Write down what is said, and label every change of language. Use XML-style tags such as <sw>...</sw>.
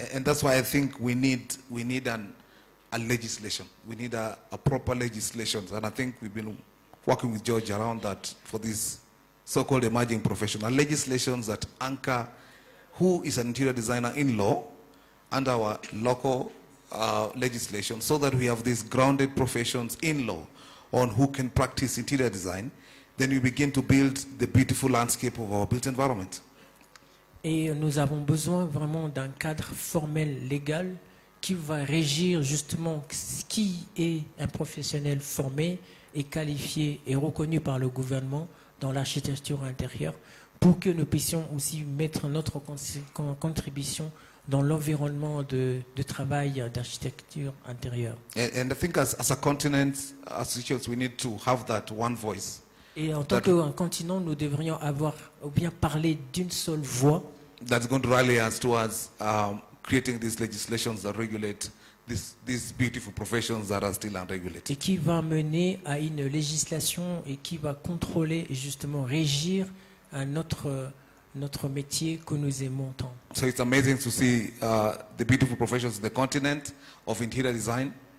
<en>And that's why I think we need a legislation. We need a proper legislation. And I think we've been working with George around that for this so-called emerging professional legislations that anchor who is an interior designer in law and our local legislation, so that we have these grounded professions in law on who can practice interior design. Then we begin to build the beautiful landscape of our built environment.</en> <fr>Et nous avons besoin vraiment d'un cadre formel légal qui va régir justement qui est un professionnel formé et qualifié et reconnu par le gouvernement dans l'architecture intérieure pour que nous puissions aussi mettre notre contribution dans l'environnement de travail d'architecture intérieure.</fr> <en>And I think as a continent, as institutions, we need to have that one voice.</en> <fr>Et en tant qu'un continent, nous devrions avoir ou bien parler d'une seule voix.</fr> <en>That's going to rally us towards creating these legislations that regulate these beautiful professions that are still unregulated.</en> <fr>Et qui va mener à une législation et qui va contrôler et justement régir notre métier que nous aimons tant.</fr> <en>So it's amazing to see the beautiful professions in the continent of interior design.</en>